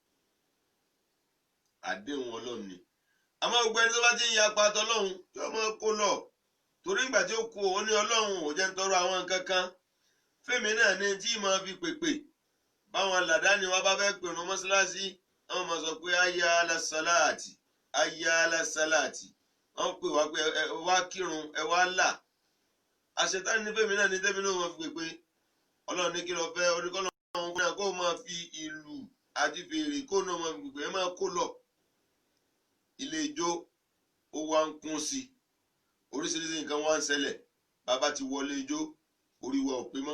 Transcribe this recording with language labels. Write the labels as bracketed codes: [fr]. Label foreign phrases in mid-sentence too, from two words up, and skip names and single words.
[yo] Àdéhùn Ọlọ́run ni. Àmọ́ gbogbo ẹni tó bá ti ń yapa tọlọ́run yóò mọ̀ kó lọ. Torí ìgbà tí ó kú òun ní Ọlọ́run ò jẹ́ ń tọrọ àwọn nǹkan kan. Fèmí náà ní tí máa fi pèpè. Báwọn làdáni wa bá fẹ́ pèrún mọ́ṣáláṣí, àwọn máa sọ pé [ar] حي على الصلاة، حي على الصلاة. [yo] Wọ́n pè wá pé ẹ wá kírun, ẹ wá là. Àṣetánì ní fèmí náà ní tẹ́mi náà wọ́n fi pèpè. ọlọ́run ní kí lọ fẹ́ oníkọ́lọ́ ọ̀hún náà kó máa fi ìlú àti fèrè kó náà máa gbogbo ẹ̀ máa kó lọ. ilé ijó ó wá ń kún sí i oríṣiríṣi nǹkan wá ń ṣẹlẹ̀ bàbá ti wọlé ijó orí wa ò pé mọ́.